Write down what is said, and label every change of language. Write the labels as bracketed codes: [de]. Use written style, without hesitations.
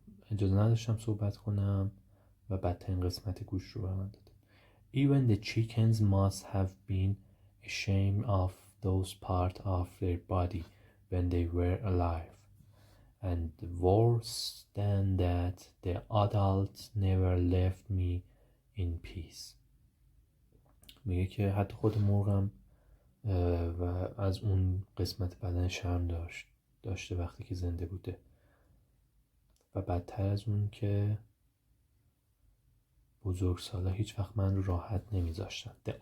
[fa] اجازه نداشتم صحبت کنم و بدترین قسمت گوشت رو به من دادن. [en] Even the chickens must have been ashamed of those parts of their body when they were alive. and worse than that, the adults never left me in peace. [fa] میگه که حتی خود مرغم و از اون قسمت بدن شرم داشته وقتی که زنده بوده و بدتر از اون که بزرگسالا هیچ وقت من رو راحت نمیذاشتن.